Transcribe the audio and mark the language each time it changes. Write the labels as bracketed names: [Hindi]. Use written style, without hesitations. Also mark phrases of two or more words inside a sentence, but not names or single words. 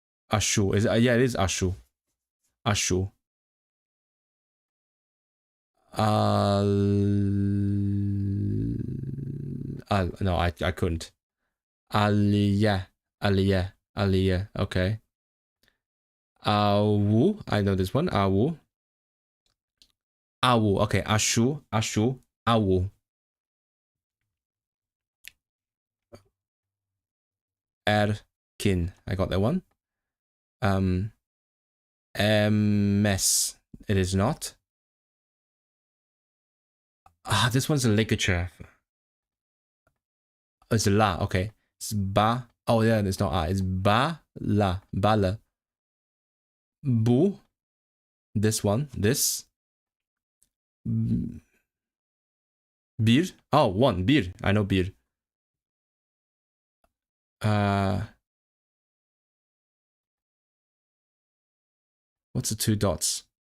[English] Ashu. Is it? Yeah, it is Ashu. Ashu. No, I couldn't. Aliyah. Aliyah. Aliyah. Okay. Awu. I know this one. Awu. Awu. Okay. Ashu. Ashu. Awu. Erkin. I got that one. MS. It is not. This one's a ligature. It's la. Okay. It's ba. Oh yeah, it's not It's ba la. Bala. Bu. This one. This. Bir. Oh, one. Bir. I know bir. What's the two dots?